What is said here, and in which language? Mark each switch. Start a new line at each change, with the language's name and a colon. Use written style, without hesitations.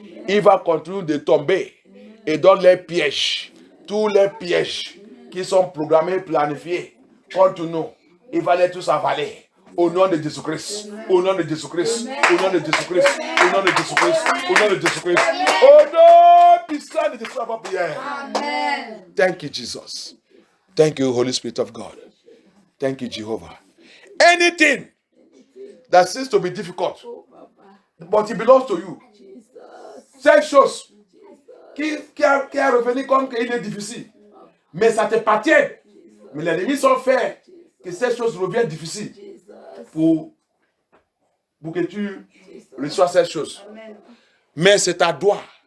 French: Il va continuer de tomber et dans les pièges, tous les pièges qui sont programmés, planifiés contre nous, il va les tous avaler. Au nom de Jésus-Christ, au nom de Jésus-Christ, au nom de Jésus-Christ, au nom de Jésus-Christ, au nom de Jésus-Christ, au nom puissant de Jésus, notre prière. Amen.
English: Thank you, Jesus. Thank you, Holy Spirit of God. Thank you, Jehovah. Anything that seems to be difficult, but it belongs to you.
French: Cette chose qui a revenu comme qu'il est difficile, mais ça t'appartient. Mais les ennemis sont faits que cette chose revienne difficile pour que tu reçois cette chose. Mais c'est ta droit.